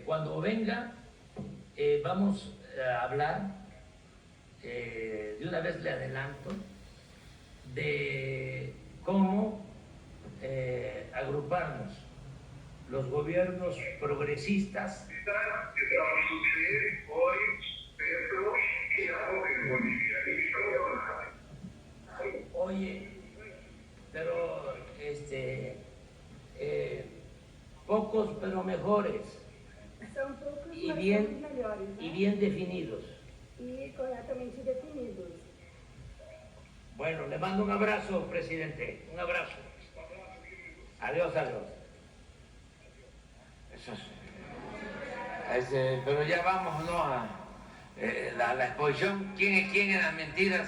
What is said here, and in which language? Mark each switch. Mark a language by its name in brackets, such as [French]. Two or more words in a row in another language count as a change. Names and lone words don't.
[Spanish] Cuando venga, vamos a hablar, de una vez le adelanto, de cómo agruparnos los gobiernos progresistas. Oye, pero pocos pero mejores. [Portuguese] São poucos, [Spanish] Y [Portuguese] mas [Spanish] bien, [Portuguese] são os melhores, né? [Spanish] y bien definidos. [Portuguese] E corretamente definidos. [Spanish] Bueno, le mando un abrazo, presidente. Un abrazo. Adiós, adiós. Eso es. Pero ya vamos, ¿no? A la exposición. ¿Quién es quién en las mentiras?